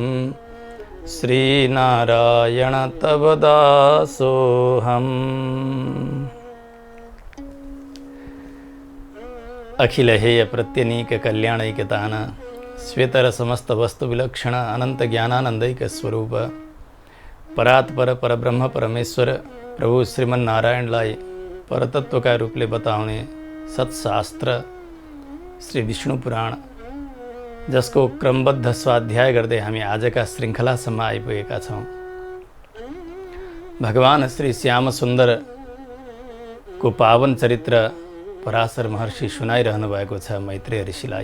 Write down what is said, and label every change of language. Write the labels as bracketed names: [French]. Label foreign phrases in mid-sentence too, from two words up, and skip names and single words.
[Sanskrit] श्रीनारायण तव दासोऽहम्। अखिल हेय प्रत्यनीक कल्याणैकतान श्वेतर समस्त वस्तु विलक्षण अनंत ज्ञानानंदैक स्वरूप परात्पर परब्रह्म परमेश्वर प्रभु [Nepali] श्रीमन्नारायणलाई परतत्वका रूपले बताउने सत्शास्त्र श्री विष्णु पुराण, जसको क्रमबद्ध स्वाध्याय गर्दै हामी आजका श्रृङ्खलासम्म आइपुगेका छौँ। भगवान श्री श्याम सुन्दरको पावन चरित्र पराशर महर्षि सुनाइरहनु भएको छ मैत्रेय ऋषिलाई।